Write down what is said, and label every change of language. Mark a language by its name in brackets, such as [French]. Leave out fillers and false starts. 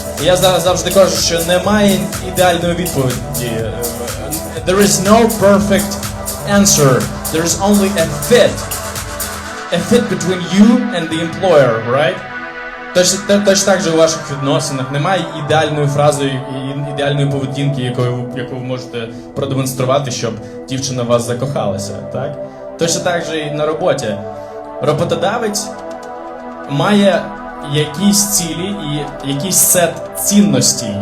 [Ukrainian] І я завжди кажу, що немає ідеальної відповіді. [English] There is no perfect answer. There is only a fit. A fit between you and the employer, right? [Ukrainian] Точно так же у ваших відносинах немає ідеальної фрази і ідеальної поведінки, яку ви можете продемонструвати, щоб дівчина в вас закохалася, так? Точно так же і на роботі. Роботодавець має якісь цілі і якийсь сет цінностей.